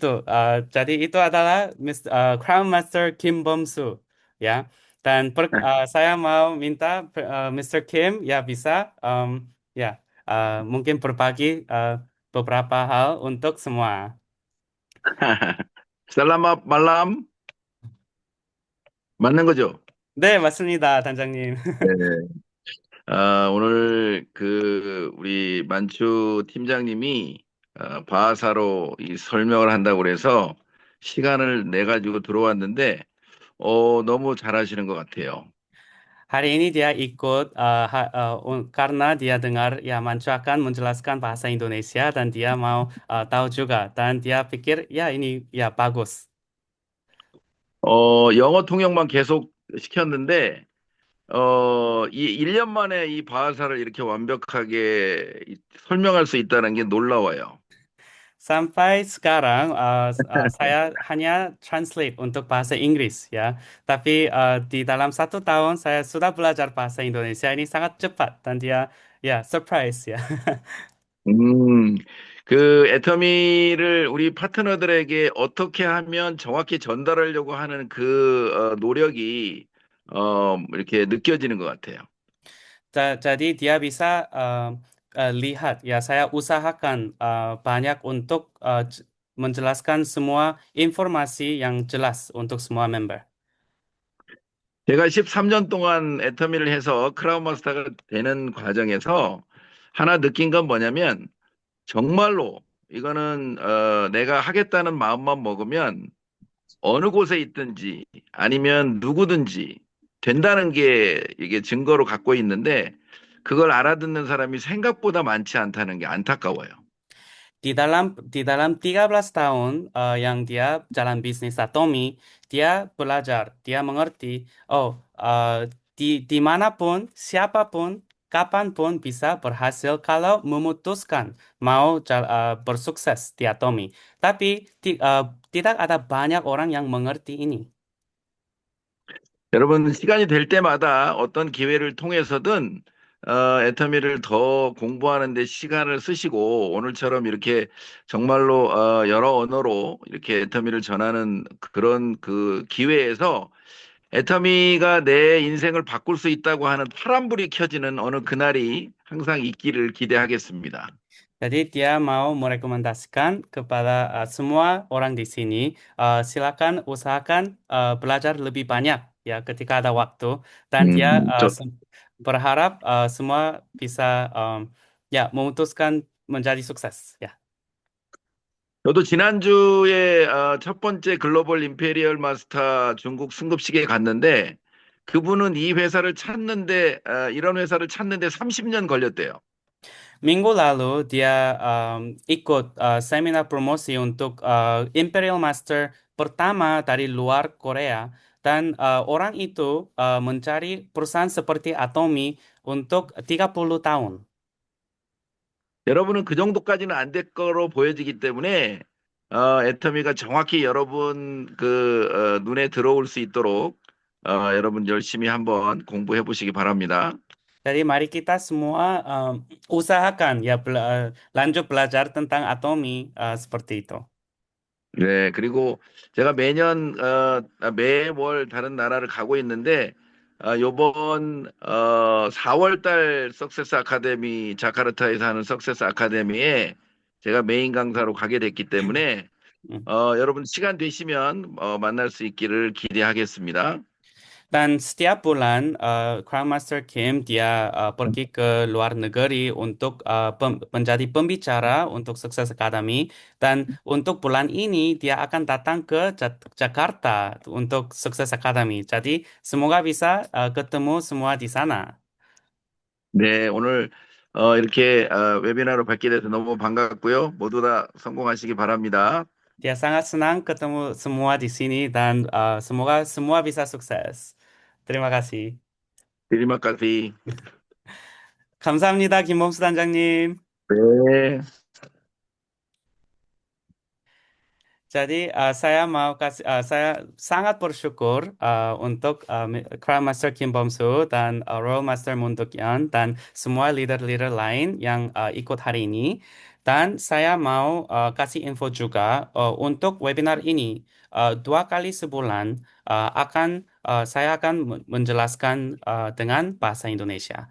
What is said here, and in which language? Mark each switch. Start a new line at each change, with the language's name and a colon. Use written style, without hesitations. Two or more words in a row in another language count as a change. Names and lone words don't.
Indonesian: Jadi itu adalah Crown Master Kim Bom-soo. Ya, dan saya mau minta Mr. Kim ya bisa ya mungkin berbagi beberapa hal untuk semua. Selamat malam.
Korean: 맞는 거죠? 네, 맞습니다, 단장님. 네. 오늘 우리 만추 팀장님이 바하사로 이 설명을 한다고 그래서 시간을 내 가지고 들어왔는데, 너무 잘하시는 것 같아요.
Indonesian: Hari ini dia ikut karena dia dengar ya Mancu akan menjelaskan bahasa Indonesia dan dia mau tahu juga dan dia pikir ya ini ya bagus.
Korean: 영어 통역만 계속 시켰는데, 이 1년 만에 이 바하사를 이렇게 완벽하게 설명할 수 있다는 게 놀라워요.
Indonesian: Sampai sekarang saya hanya translate untuk bahasa Inggris ya, tapi di dalam 1 tahun saya sudah belajar bahasa Indonesia ini sangat cepat dan dia ya surprise ya.
Korean: 음, 애터미를 우리 파트너들에게 어떻게 하면 정확히 전달하려고 하는 노력이, 이렇게 느껴지는 것 같아요.
Indonesian: Jadi dia bisa lihat ya saya usahakan banyak untuk menjelaskan semua informasi yang jelas untuk semua member.
Korean: 제가 13년 동안 애터미를 해서 크라운 마스터가 되는 과정에서 하나 느낀 건 뭐냐면, 정말로 이거는, 내가 하겠다는 마음만 먹으면 어느 곳에 있든지 아니면 누구든지 된다는 게 이게 증거로 갖고 있는데, 그걸 알아듣는 사람이 생각보다 많지 않다는 게 안타까워요.
Indonesian: Di dalam 13 tahun yang dia jalan bisnis Atomi, dia belajar, dia mengerti, oh dimanapun, siapapun, kapanpun bisa berhasil kalau memutuskan mau bersukses di Atomi. Tapi tidak ada banyak orang yang mengerti ini.
Korean: 여러분, 시간이 될 때마다 어떤 기회를 통해서든 애터미를 더 공부하는 데 시간을 쓰시고, 오늘처럼 이렇게 정말로 여러 언어로 이렇게 애터미를 전하는 그런 기회에서 애터미가 내 인생을 바꿀 수 있다고 하는 파란불이 켜지는 어느 그날이 항상 있기를 기대하겠습니다.
Indonesian: Jadi dia mau merekomendasikan kepada semua orang di sini, silakan usahakan belajar lebih banyak ya ketika ada waktu, dan dia
Korean: 저,
Indonesian: berharap semua bisa ya memutuskan menjadi sukses ya.
Korean: 저도 지난주에 첫 번째 글로벌 임페리얼 마스터 중국 승급식에 갔는데 그분은 이 회사를 찾는데 이런 회사를 찾는데 30년 걸렸대요.
Indonesian: Minggu lalu dia ikut seminar promosi untuk Imperial Master pertama dari luar Korea, dan orang itu mencari perusahaan seperti Atomi untuk 30 tahun.
Korean: 여러분은 그 정도까지는 안 될 거로 보여지기 때문에 애터미가 정확히 여러분 눈에 들어올 수 있도록 여러분 열심히 한번 공부해 보시기 바랍니다.
Indonesian: Jadi mari kita semua usahakan ya lanjut belajar tentang Atomi seperti itu.
Korean: 네, 그리고 제가 매월 다른 나라를 가고 있는데 요번 4월 달 석세스 아카데미 자카르타에서 하는 석세스 아카데미에 제가 메인 강사로 가게 됐기 때문에 음. 여러분 시간 되시면 만날 수 있기를 기대하겠습니다.
Indonesian: Dan setiap bulan Crown Master Kim dia pergi ke luar negeri untuk menjadi pembicara untuk Sukses Academy, dan untuk bulan ini dia akan datang ke Jakarta untuk Sukses Academy. Jadi semoga bisa ketemu semua di sana.
Korean: 네, 오늘 이렇게 웨비나로 뵙게 돼서 너무 반갑고요. 모두 다 성공하시기 바랍니다.
Indonesian: Dia sangat senang ketemu semua di sini, dan semoga semua bisa sukses. Terima kasih. Terima kasih.
Korean: 감사합니다, 김범수 단장님. 네.
Indonesian: Jadi saya sangat bersyukur untuk Crown Master Kim Bomsu dan Royal Master Moon Duk-yeon dan semua leader-leader lain yang ikut hari ini. Dan saya mau kasih info juga untuk webinar ini 2 kali sebulan saya akan menjelaskan dengan bahasa Indonesia.